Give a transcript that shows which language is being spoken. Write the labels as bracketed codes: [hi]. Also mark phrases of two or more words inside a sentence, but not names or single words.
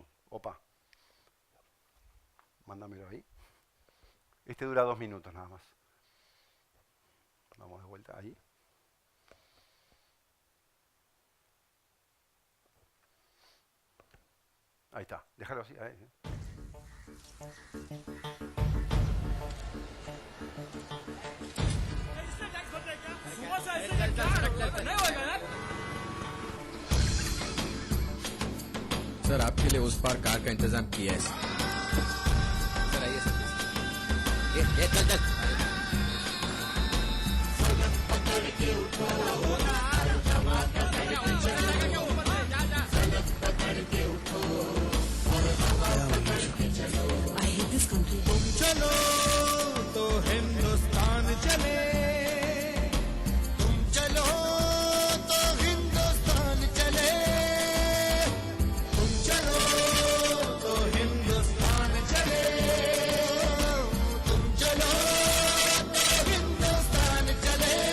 [es] Opa. Mándamelo ahí. Este dura 2 minutos nada más. Vamos de vuelta ahí. Ahí está, déjalo así. Ahí. [hi] सर आपके लिए उस पार कार का इंतजाम किया है सर आइए सर ये चल चल [en] I hate this country. [hi] चलो तो हिंदुस्तान चले तुम चलो तो हिंदुस्तान चले तुम चलो तो हिंदुस्तान चले तुम चलो तो हिंदुस्तान चले